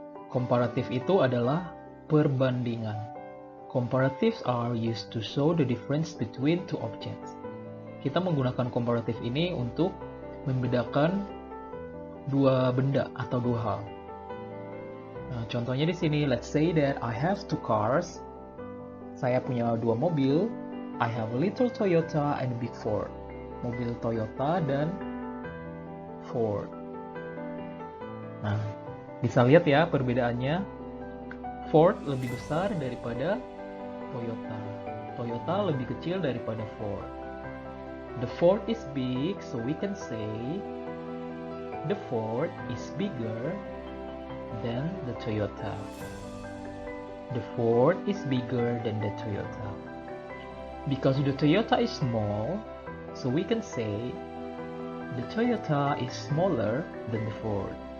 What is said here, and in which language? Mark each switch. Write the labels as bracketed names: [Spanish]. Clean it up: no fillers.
[Indonesian] Komparatif itu adalah perbandingan. [English] Comparatives are used to show the difference between two objects. [Indonesian] Kita menggunakan komparatif ini untuk membedakan dua benda atau dua hal. Nah, contohnya di sini, [English] let's say that I have two cars. [Indonesian] Saya punya dua mobil. [English] I have a little Toyota and a big Ford. [Indonesian] Mobil Toyota dan Ford. Nah, bisa lihat ya perbedaannya. Ford lebih besar daripada Toyota. Toyota lebih kecil daripada Ford. [English] The Ford is big, so we can say the Ford is bigger than the Toyota. The Ford is bigger than the Toyota. Because the Toyota is small, so we can say the Toyota is smaller than the Ford.